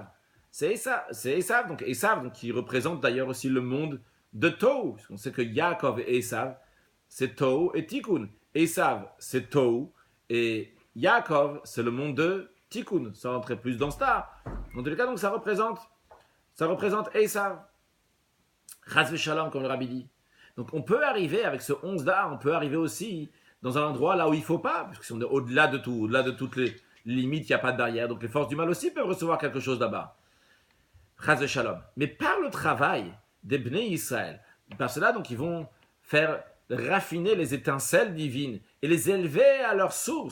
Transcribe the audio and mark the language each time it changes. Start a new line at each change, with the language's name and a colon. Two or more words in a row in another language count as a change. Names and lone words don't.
French: C'est Esav, donc qui représente d'ailleurs aussi le monde de Tohu. On sait que Yaakov et Esav, c'est Tohu et Tikkun. Esav, c'est Tohu, et Yaakov, c'est le monde de Tikkun. Ça rentrait plus dans ça. Dans tous les cas, donc ça représente Esav.
Hebrew: חס ושלום,
French: comme le rabbi dit. Donc on peut arriver avec ce 11-là, on peut arriver aussi dans un endroit là où il ne faut pas, parce qu'on est au-delà de tout, au-delà de toutes les limites, il n'y a pas de barrière. Donc les forces du mal aussi peuvent recevoir quelque chose là-bas.
Hebrew: חס ושלום.
French: Mais par le travail des Bnei Israël, par cela, donc ils vont faire raffiner les étincelles divines et les élever à leur source.